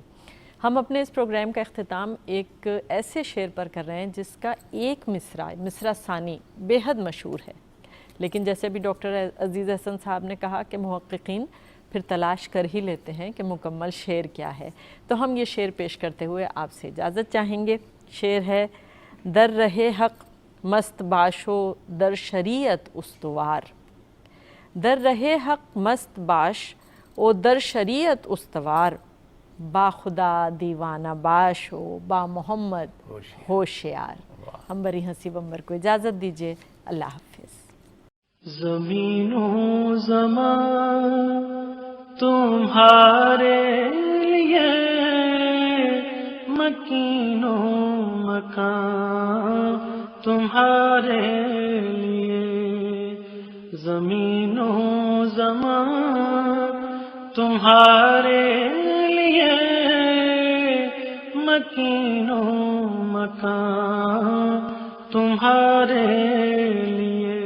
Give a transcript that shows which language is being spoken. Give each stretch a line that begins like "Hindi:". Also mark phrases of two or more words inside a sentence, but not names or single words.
Urdu: ہم اپنے اس پروگرام کا اختتام ایک ایسے شعر پر کر رہے ہیں جس کا ایک مصرع ثانی بے حد مشہور ہے، لیکن جیسے بھی ڈاکٹر عزیز احسن صاحب نے کہا کہ محققین پھر تلاش کر ہی لیتے ہیں کہ مکمل شعر کیا ہے، تو ہم یہ شعر پیش کرتے ہوئے آپ سے اجازت چاہیں گے۔ شعر ہے:
Persian: در رہے حق مست باش و در شریعت استوار، در رہے حق مست باش و در شریعت استوار، با خدا دیوانہ باش و با محمد ہوشیار۔
Urdu: ہم بری ہنسی بمبر کو اجازت دیجیے، اللہ حافظ۔ زمین و زمان تمہارے لیے، مکین و مکان تمہارے لیے، زمین و زمان تمہارے لیے، مکین و مکان تمہارے لیے۔